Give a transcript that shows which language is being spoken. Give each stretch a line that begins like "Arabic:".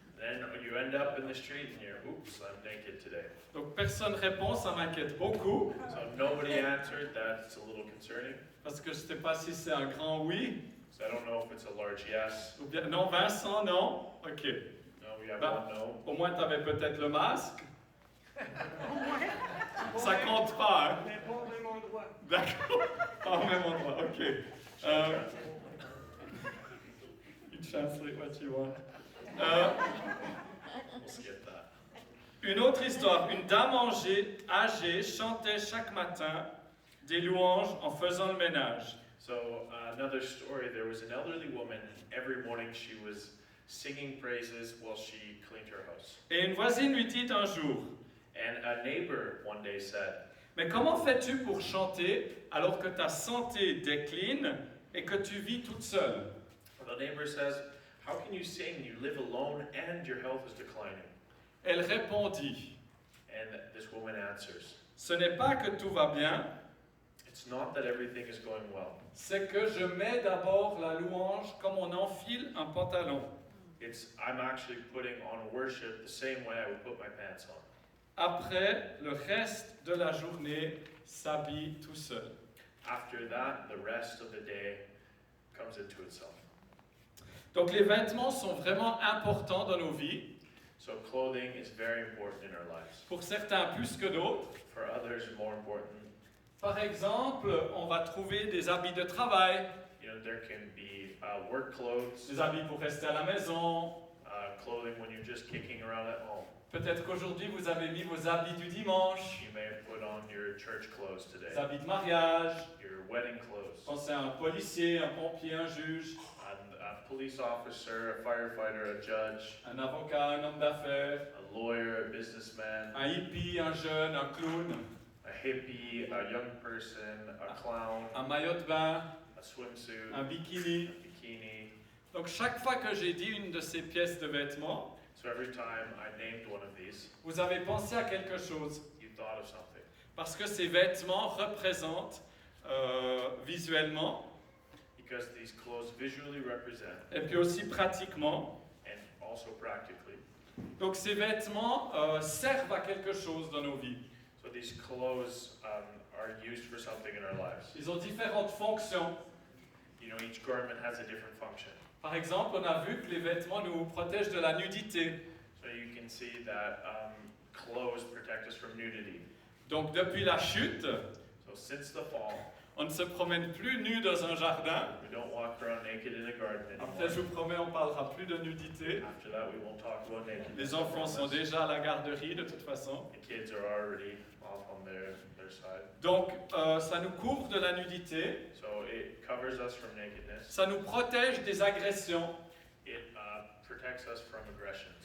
English: Then you end up in the street and you're, oops, I'm naked today.
French: Donc personne répond, ça m'inquiète beaucoup,
English: So nobody answered, that's a little concerning.
French: parce que je ne sais pas si c'est un grand oui,
English: So I don't know if it's a large yes.
French: ou bien non, Vincent, non. Ok.
English: No, we have
French: Bah,
English: one no.
French: au moins, tu avais peut-être le masque. Ça compte pas, hein? Mais pas au même endroit. D'accord. Pas au même endroit, ok.
English: You translate what you want. We'll skip that.
French: Une autre histoire. Une dame âgée chantait chaque matin des louanges en faisant le ménage.
English: So another story, there was an elderly woman, and every morning she was singing praises while she cleaned her house.
French: Et une voisine lui dit un jour,
English: And a neighbor one day said,
French: mais comment fais-tu pour chanter alors que ta santé décline et que tu vis toute seule?
English: the neighbor says, how can you sing? You live alone and your health is declining.
French: Elle répondit,
English: And this woman answers,
French: ce n'est pas que tout va bien,
English: it's not that everything is going well.
French: c'est que je mets d'abord la louange comme on enfile un pantalon.
English: I'm actually putting on worship the same way I would put my pants on.
French: Après, le reste de la journée s'habille tout seul.
English: After that, the rest of the day comes into itself.
French: Donc les vêtements sont vraiment importants dans nos vies,
English: So clothing is very important in our lives.
French: pour certains plus que d'autres.
English: For others, more important.
French: Par exemple, on va trouver des habits de travail,
English: You know, there can be work clothes,
French: des habits pour rester à la maison.
English: clothing when you're just kicking around at home.
French: Peut-être qu'aujourd'hui vous avez mis vos habits du dimanche,
English: You may have put on your church clothes today,
French: des habits de mariage.
English: your wedding clothes.
French: Pensez à un policier, un pompier, un juge,
English: A police officer, a firefighter, a judge,
French: un avocat, un homme d'affaires,
English: a lawyer, a businessman,
French: un hippie, un jeune, un clown,
English: a hippie, a young person, a clown,
French: un maillot de bain,
English: a swimsuit,
French: un bikini.
English: a bikini.
French: Donc chaque fois que j'ai dit une de ces pièces de vêtements,
English: So every time I named one of these,
French: vous avez pensé à quelque chose.
English: you thought of something.
French: Parce que ces vêtements représentent visuellement
English: Because these clothes visually represent,
French: et puis aussi pratiquement
English: and also practically,
French: Donc ces vêtements servent à quelque chose dans nos vies.
English: So these clothes are used for something in our lives.
French: Ils ont différentes fonctions.
English: You know, each garment has a different function.
French: Par exemple, on a vu que les vêtements nous protègent de la nudité.
English: So you can see that clothes protect us from nudity.
French: Donc depuis la chute,
English: So since the fall,
French: on ne se promène plus nu dans un jardin.
English: we don't walk around naked in a garden
French: Après, je
English: anymore.
French: vous promets, on ne parlera plus de nudité.
English: After that, we won't talk about nakedness.
French: Les enfants sont déjà à la garderie de toute façon.
English: The kids are already off on their side.
French: Donc ça nous couvre de la nudité,
English: So it covers us from nakedness.
French: ça nous protège des agressions.
English: It protects us from aggressions.